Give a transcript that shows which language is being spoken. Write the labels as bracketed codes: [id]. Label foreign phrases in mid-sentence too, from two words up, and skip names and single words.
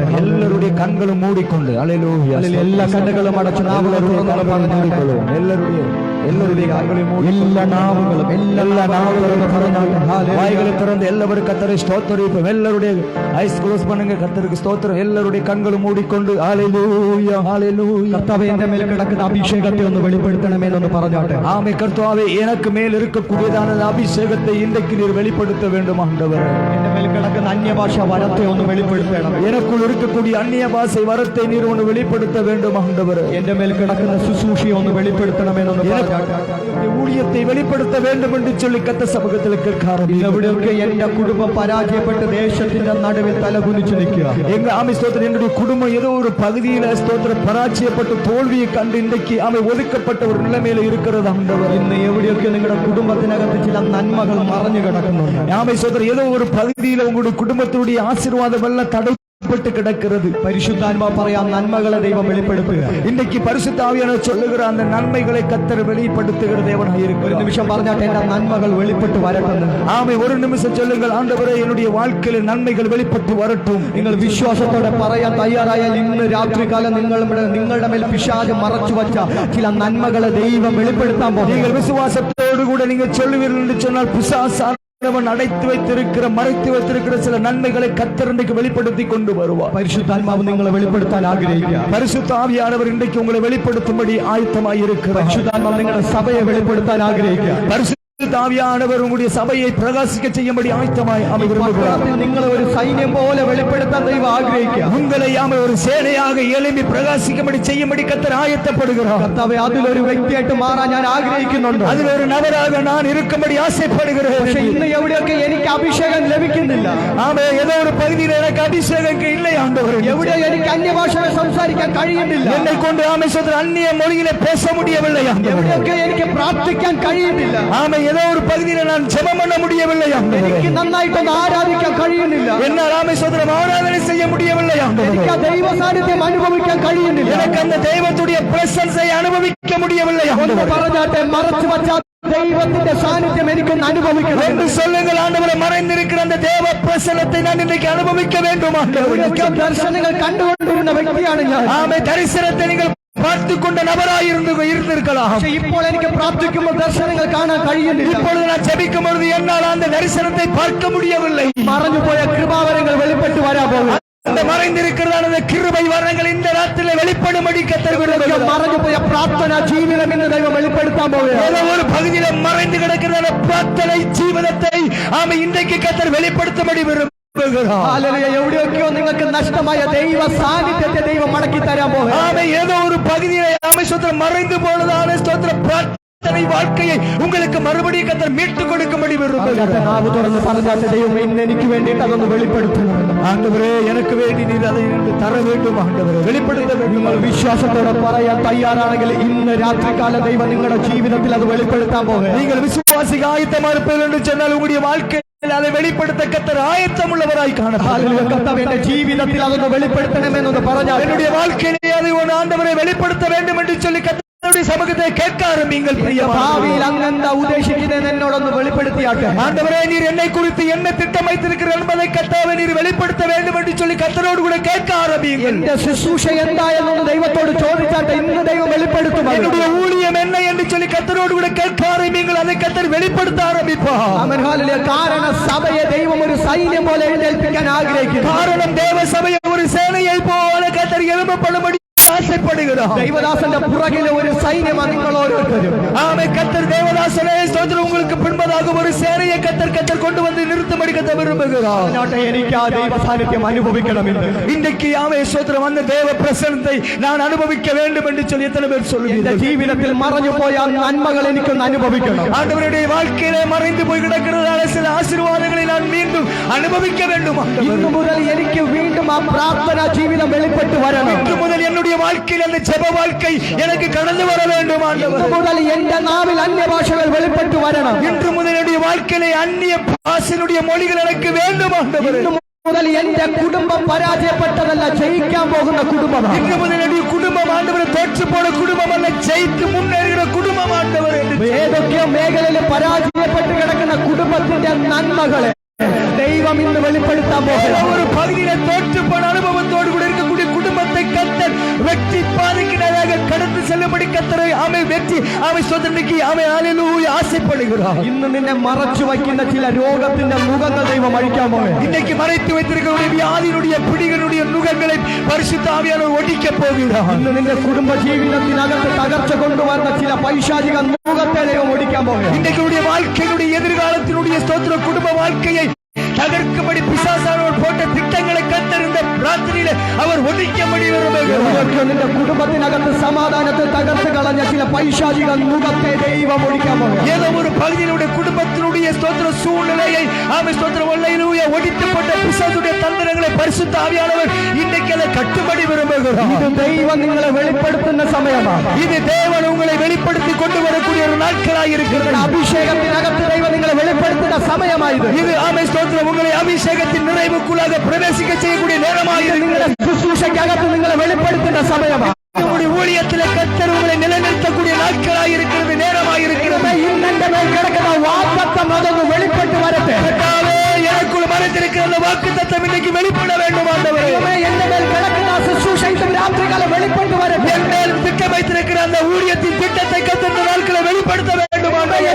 [ta] எல்லாருடைய கண்களும் மூடிக்கொண்டு ஹல்லேலூயா [ml] എല്ലാ കണ്ണുകളും അടച്ചു നാവുകളും പറഞ്ഞാട്ടെ. [ta] எல்லாருடைய கண்களையும் மூடி [ml] എല്ലാ നാവുകളും എല്ലാ നാവുകളും പറഞ്ഞാട്ടെ. [ta] வாய்களை திறந்து எல்லாரும் கர்த்தரை ஸ்தோத்திரிப்போம். எல்லாருடைய [en] eyes close [ta] பண்ணுங்க. கர்த்தருக்கு ஸ்தோத்திரம். எல்லாருடைய கண்களும் மூடிக்கொண்டு ஹல்லேலூயா ஹல்லேலூயா. [ml] കർത്താവേ, എന്റെ മേൽ കിടക്കുന്ന അഭിഷേകത്തെ ഒന്ന് വെളിപ്പെടുത്തണമെന്നൊന്ന് പറഞ്ഞാട്ടെ. [ta] ஆமே கர்த்தாவே, எனக்கு மேல் இருக்கக்கூடியதான அபிஷேகத்தை இன்றைக்கு நீர் வெளிப்படுத்த வேண்டும் ஆண்டவரே. [ml] എന്റെ മേൽ കിടക്കുന്ന അന്യഭാഷ വരത്തെ ഒന്ന് വെളിപ്പെടുത്തണം. [ta] எனக்குள் இருக்கக்கூடிய அந்நிய பாஷை வரத்தை நீர் ஒன்று வெளிப்படுத்த வேண்டும் ஆண்டவரே. [ml] എന്റെ മേൽ കിടക്കുന്ന ശുശ്രൂഷയെ ഒന്ന് വെളിപ്പെടുത്തണമെന്നൊന്ന് പറഞ്ഞാട്ടെ. [ta] ஊழியத்தை வெளிப்படுத்த வேண்டும் என்று சொல்லி கர்த்தர் சமூகத்தில் கேட்காரம். [ml] എവിടെയൊക്കെ എന്റെ കുടുംബം പരാജയപ്പെട്ട് ദേശത്തിന്റെ നടുവിൽ തലകുനിച്ചു നിൽക്കുക. [ta] எங்க ஸ்தோத்திரம், என்னுடைய குடும்பம் ஏதோ ஒரு பகுதியில ஸ்தோத்திரம் பராஜயப்பட்டு தோல்வியை கண்டு இன்றைக்கு ஒதுக்கப்பட்ட ஒரு நிலைமையில இருக்கிறது ஆண்டவர். [ml] ഇന്ന് എവിടെയൊക്കെ നിങ്ങളുടെ കുടുംബത്തിനകത്ത് ചില നന്മകൾ മറഞ്ഞു കിടക്കുന്നുണ്ട്. [ta] ஸ்தோத்திரம், ஏதோ ஒரு பகுதியில உங்களுடைய குடும்பத்தினுடைய ஆசீர்வாதம் எல்லாம் தடைப்பட்டு கிடக்கிறது. [ml] പരിശുദ്ധാത്മാവ് പറയാം, നന്മകളെ ദൈവം വെളിപ്പെടുത്തുക. [ta] இன்றைக்கு பரிசுத்த ஆவியானவர் சொல்லுகிற அந்த நன்மைகளை கர்த்தர் வெளிப்படுத்துகிற தேவனாய் [ml] ഒരു [ta] இருக்கிறார். [ml] നിമിഷം പറഞ്ഞാട്ടെ, എന്റെ നന്മകൾ വെളിപ്പെട്ട് വരട്ടെന്ന്. [ta] ஆமை, ஒரு நிமிஷம் சொல்லுங்கள், ஆண்டவரே, என்னுடைய வாழ்க்கையில நன்மைகள் வெளிப்பட்டு வரட்டும். [ml] നിങ്ങൾ വിശ്വാസത്തോടെ പറയാൻ തയ്യാറായാൽ ഇന്ന് രാത്രികാലം നിങ്ങളുടെ മേൽ പിശാച് മറച്ചു വച്ച ചില നന്മകളെ ദൈവം വെളിപ്പെടുത്താൻ പോകും. [ta] நீங்கள் விசுவாசத்தோடு கூட நீங்க சொல்லுவீர்கள் என்று சொன்னால் பிசாசானவன் அடைத்து வைத்திருக்கிற மறைத்து வைத்திருக்கிற சில நன்மைகளை கர்த்தர் இன்றைக்கு வெளிப்படுத்தி கொண்டு வருவார். [ml] പരിശുദ്ധാത്മാവ് നിങ്ങളെ വെളിപ്പെടുത്താൻ ആഗ്രഹിക്കുക. [ta] பரிசுத்த ஆவியானவர் இன்றைக்கு உங்களை வெளிப்படுத்தும்படி ஆயத்தமாய் இருக்கிறார். [ml] പരിശുദ്ധാത്മാവ് നിങ്ങളുടെ സഭയെ വെളിപ്പെടുത്താൻ ആഗ്രഹിക്കുക. [ta] தாவியானவர் உங்களுடைய சபையை பிரகாசிக்க செய்யும்படி ஆயத்தமாய் விரும்புகிறார். [ml] നിങ്ങളെ ഒരു സൈന്യം പോലെ വെളിപ്പെടുത്താൻ ദൈവം ആഗ്രഹിക്കുക. [ta] உங்களை ஒரு சேனையாக எழும்பி பிரகாசிக்கும்படி செய்யும்படி கர்த்தர் ஆயத்தப்படுகிறார். [ml] കർത്താവേ, അതിലൊരു വ്യക്തിയായിട്ട് മാറാൻ ഞാൻ ആഗ്രഹിക്കുന്നുണ്ട്. [ta] அதில் ஒரு நபராக நான் இருக்கும்படி ஆசைப்படுகிறேன். [ml] പക്ഷേ ഇന്ന് എവിടെയൊക്കെ എനിക്ക് അഭിഷേകം ലഭിക്കുന്നില്ല. [ta] ஏதோ ஒரு பகுதியில் எனக்கு அபிஷேகம் இல்லை ஆண்டவரே. [ml] എവിടെ എനിക്ക് അന്യഭാഷകൾ സംസാരിക്കാൻ കഴിയുന്നില്ല. [ta] என்னை கொண்டு அந்நிய மொழியிலே பேச முடியவில்லை ஆண்டவரே. [ml] എവിടെയൊക്കെ എനിക്ക് പ്രാർത്ഥിക്കാൻ കഴിയുന്നില്ല. [ta] ஏதோ ஒரு பகுதியில் நான் ஜெபம் பண்ண முடியவில்லை ஆண்டவரே. [ml] എനിക്ക് നന്നായിട്ടൊന്ന് ആരാധിക്കാൻ കഴിയുന്നില്ല. [ta] എന്നാൽ ஆராதனை செய்ய முடியவில்லை ஆண்டவரே. [ml] എനിക്ക് ആ ദൈവ സാന്നിധ്യം അനുഭവിക്കാൻ കഴിയുന്നില്ല. [ta] எனக்கு அந்த தெய்வத்துடைய பிரசன்ஸை அனுபவிக்க முடியவில்லை ஆண்டவரே. [ml] പറഞ്ഞാട്ടെ, മറച്ചു വച്ച ദൈവത്തിന്റെ സാന്നിധ്യം എനിക്കൊന്ന് അനുഭവിക്കണം [ta] என்று சொல்லுங்கள் ஆண்டவரே. மறைந்திருக்கிற அந்த தேவ பிரசன்னத்தை நான் இன்றைக்கு அனுபவிக்க வேண்டும் ஆண்டவரே. [ml] ദർശനങ്ങൾ കണ്ടുകൊണ്ടിരുന്ന വ്യക്തിയാണ് ഞാൻ. [ta] தரிசனத்தை நீங்கள் பார்த்து கொண்ட நபராய் இருந்திருக்கலாம். [ml] ഇപ്പോൾ എനിക്ക് പ്രാർത്ഥിക്കുമ്പോൾ ദർശനങ്ങൾ കാണാൻ കഴിയുന്നില്ല. [ta] இப்பொழுது நான் ஜெபிக்கும் பொழுது என்னால் அந்த தரிசனத்தை பார்க்க முடியவில்லை. [ml] മറഞ്ഞുപോയ കൃപാവരങ്ങൾ വെളിപ്പെട്ട് വരാൻ പോകുന്നു. [ta] அந்த மறைந்திருக்கிறதான கிருபை வரங்கள் இந்த ராத்திரியிலே வெளிப்படும்படி கர்த்தர் விரும்புகிறார். [ml] മറഞ്ഞുപോയ പ്രാർത്ഥന ജീവിതം ഇന്ന് ദൈവം വെളിപ്പെടുത്താൻ പോകുന്നു. [ta] ஏதோ ஒரு பகுதியிலே மறைந்து கிடக்கிறதான பிரார்த்தனை ஜீவிதத்தை இன்றைக்கு கர்த்தர் வெளிப்படுத்தும்படி விரும்புகிறார். [ml] എവിടെയൊക്കെയോ നിങ്ങൾക്ക് നഷ്ടമായ ദൈവ സാന്നിധ്യത്തെ ദൈവം മടക്കി തരാൻ പോകുന്നു. [ta] ஏதோ ஒரு பகுதியிலே ஸ்தோத்திரம் மறைந்து போனதான ஸ்தோத்திரம் பிரார்த்தனை வாழ்க்கையை உங்களுக்கு மறுபடியும் கர்த்தர் மீட்டு கொடுக்கும்படி விரும்புகிறார். [ml] നാവ് തുറന്ന് പറഞ്ഞാൽ ദൈവം ഇന്ന് എനിക്ക് വേണ്ടിയിട്ട് അതൊന്ന് വെളിപ്പെടുത്തണം. [ta] ஆண்டவரே, எனக்கு வேண்டி நீர் அதை தர வேண்டும் ஆண்டவரே, வெளிப்படுத்த வேண்டும். [ml] നിങ്ങൾ വിശ്വാസത്തോടെ പറയാൻ തയ്യാറാണെങ്കിൽ ഇന്ന് രാത്രികാലം ദൈവം നിങ്ങളുടെ ജീവിതത്തിൽ അത് വെളിപ്പെടുത്താൻ പോകുന്നു. [ta] நீங்கள் விசுவாசிக்க ஆயத்தமா இருப்பீர்கள் என்று சொன்னால் உங்களுடைய வாழ்க்கை அதை வெளிப்படுத்த கர்த்தர் ஆயத்தம் உள்ளவராய் காணப்படுகிறார். [ml] കർത്താവ് എന്റെ ജീവിതത്തിൽ അതൊന്ന് വെളിപ്പെടുത്തണമെന്നൊന്ന് പറഞ്ഞാൽ [ta] என்னுடைய வாழ்க்கையிலே அதை ஆண்டவரை வெளிப்படுத்த வேண்டும் என்று சொல்லி கர்த்தருடைய சமூகத்தை கேட்க ஆரம்பிங்கள். [ml] ഭാവിയിൽ അങ്ങെന്താ ഉദ്ദേശിക്കുന്നത് എന്നോടൊന്ന് വെളിപ്പെടുത്തിയാട്ടെ. [ta] ஆண்டவரே, நீர் என்னை குறித்து என்ன திட்டம் வைத்திருக்கிறீர்கள் என்பதை கர்த்தாவே நீர் வெளிப்படுத்த வேண்டும் என்று சொல்லி கர்த்தரோடு கூட கேட்க ஆரம்பிங்கள். [ml] എന്റെ ശുശ്രൂഷ എന്തായെന്നൊന്ന് ദൈവത്തോട് ചോദിച്ചാട്ടെ. ഇന്ന് ദൈവം വെളിപ്പെടുത്തും. [ta] என்னுடைய ஊழியம் என்ன என்று சொல்லி கர்த்தரோடு கூட கேட்க ஆரம்பிங்கள். அதை கர்த்தர் வெளிப்படுத்த ஆரம்பிப்பார். [ml] ആമേൻ, ഹല്ലേലൂയ. കാരണം സഭയെ ദൈവം ഒരു സൈന്യം പോലെ എഴുന്നേൽപ്പിക്കാൻ ആഗ്രഹിക്കുന്നു. [ta] காரணம் தேவ சபையை ஒரு சேனையை போல கர்த்தர் எழுப்பப்படும்படி ஆசைப்படுகிறார். [ml] ദൈവദാസന്റെ പുറകിലെ ഒരു സൈന്യമാണ് നിങ്ങൾ ഓരോരുത്തരും. [ta] ஆமென். கர்த்தர் தேவதாசனே ஸ்தோத்திரம், உங்களுக்கு பின்பதாக ஒரு சேனையை கர்த்தர் கொண்டு வந்து நிறுத்தும்படி கர்த்தர் விரும்புகிறார். [ml] എനിക്ക് ആ ദൈവ സാന്നിധ്യം അനുഭവിക്കണമെന്ന് [ta] இன்றைக்கு ஆமென் ஸ்தோத்திரம், அந்த தேவ பிரசன்னத்தை நான் அனுபவிக்க வேண்டும் என்று சொல்லி எத்தனை பேர் சொல்லுவீர்கள்? [ml] ജീവിതത്തിൽ മറഞ്ഞു പോയ നന്മകൾ എനിക്കൊന്ന് അനുഭവിക്കണം. [ta] ஆண்டவருடைய வாழ்க்கையிலே மறைந்து போய் கிடக்கிறதான சில ஆசீர்வாதங்களை நான் மீண்டும் அனுபவிக்க வேண்டும். [ml] ഇന്നു മുതൽ എനിക്ക് വീണ്ടും ആ പ്രാർത്ഥനാ ജീവിതം വെളിപ്പെട്ട് വരണം. [ta] இன்று முதல் என்னுடைய வாழ்க்கையில் அந்த ஜெப வாழ்க்கை எனக்கு கடந்து வர வேண்டும் ஆண்டவரே. [ml] ഇന്നു മുതൽ എന്റെ നാവിൽ അന്യഭാഷകൾ വെളിപ്പെട്ട് വരണം. [ta] இன்று முதல் என்னுடைய வாழ்க்கையிலே அந்நிய பாஷையினுடைய மொழிகள் எனக்கு வேண்டும் ஆண்டவரே. [ml] ഇന്നു മുതൽ എന്റെ കുടുംബം പരാജയപ്പെട്ടതല്ല, ജയിക്കാൻ പോകുന്ന കുടുംബമാണ്. [ta] இன்று முதல் என்னுடைய குடும்பம் ஆண்டவரே தோற்று போன குடும்பம் அல்ல, ஜெயித்து முன்னேறுகிற குடும்பம் ஆண்டவரே. [ml] ഏതൊക്കെയോ മേഖലയിൽ പരാജയപ്പെട്ട് കിടക്കുന്ന കുടുംബത്തിന്റെ നന്മകളെ ദൈവം ഇന്ന് വെളിപ്പെടുത്താൻ പോകുന്നു. [ta] ஒரு பகுதியில தோற்று போன அனுபவத்தோடு கூட இருக்கக்கூடிய குடும்பத்தை கர்த்தர் வெற்றி பாதைக்கு கடந்து செல்லும்படி கர்த்தரை வெற்றி ஸ்தோத்திரத்திற்கு ஹல்லேலூயா ஆசைப்படுகிறார். [ml] ഇന്ന് നിന്നെ മറച്ചു വയ്ക്കുന്ന ചില രോഗത്തിന്റെ മുഖങ്ങൾ ദൈവം അഴിക്കാൻ പോകുന്നു. [ta] இன்னைக்கு மறைத்து வைத்திருக்கிற வியாதியினுடைய பிடிகளுடைய நுகங்களை பரிசுத்த ஆவியானவர் ஒடிக்க போகிறார். [ml] ഇന്ന് നിന്റെ കുടുംബ ജീവിതത്തിനകത്ത് തകർച്ച കൊണ്ടുവരുന്ന ചില പൈശാചിക മുഖത്തെ ദൈവം ഒടിക്കാൻ പോകുന്നു. [ta] இன்றைக்கு வாழ்க்கையினுடைய எதிர்காலத்தினுடைய ஸ்தோத்திர குடும்ப வாழ்க்கையை தகர்க்கும்படி பிசாசானவர் போட்ட திட்டங்களை கர்த்தர் இந்த ராத்திரியிலே அவர் ஒழிக்கும்படி விரும்புகிறார். [ml] നിന്റെ കുടുംബത്തിനകത്ത് സമാധാനത്തെ തകർത്ത് കളഞ്ഞ ചില പൈശാചിക മുഖത്തെ ദൈവം ഒടിക്കാൻ പോകുന്നു. [ta] ஏதோ ஒரு பகுதியினுடைய குடும்பத்தினுடைய ஸ்தோத்திர சூழ்நிலையை ஸ்தோத்திர ஹல்லேலூயா ஒழித்து போட்ட பிசாசுடைய தந்திரங்களை பரிசுத்த ஆவியானவர் இன்றைக்கு அதை கட்டும்படி விரும்புகிறார். [ml] ഇത് ദൈവം നിങ്ങളെ വെളിപ്പെടുത്തുന്ന സമയമാണ്. [ta] இது தேவன் உங்களை வெளிப்படுத்தி கொண்டு வரக்கூடிய ஒரு நாட்களாய் இருக்கிறது. [ml] അഭിഷേകത്തിനകത്ത് ദൈവം നിങ്ങളെ വെളിപ്പെടുത്തുന്ന സമയമായത്. [ta] இது ஸ்தோத்திரம், உங்களை அபிஷேகத்தின் நிறைவுக்குள்ளாக பிரவேசிக்க செய்யக்கூடிய நேரமாய் [ml] നിങ്ങളുടെ ശുശ്രൂഷയ്ക്കകത്ത് നിങ്ങളെ വെളിപ്പെടുത്തുന്ന സമയമാണ്. [ta] உங்களுடைய ஊழியத்திலே கர்த்தர் உங்களை நிலைநிறுத்தக்கூடிய நாட்களாய் இருக்கிறது, நேரமாய் இருக்கிறது. [ml] ഇന്നെന്റെ മേൽ കിടക്കുന്ന വാഗ്ദത്തം അതൊന്ന് വെളിപ്പെട്ട് വരട്ടെ. [ta] எனக்குள் மறைந்திருக்கிற அந்த வாக்குத்தத்தம் இன்னைக்கு வெளிப்பட வேண்டும் ஆண்டவரே. [ml] എന്റെ മേൽ കിടക്കുന്ന ശുശ്രൂഷ ഇന്ന് രാത്രികാലം വെളിപ്പെട്ട് വരട്ടെ. [ta] என் மேல் திட்டம் வைத்திருக்கிற அந்த ஊழியத்தின் திட்டத்தை கர்த்தர் நாட்களை வெளிப்படுத்த வேண்டும் ஆண்டவரே.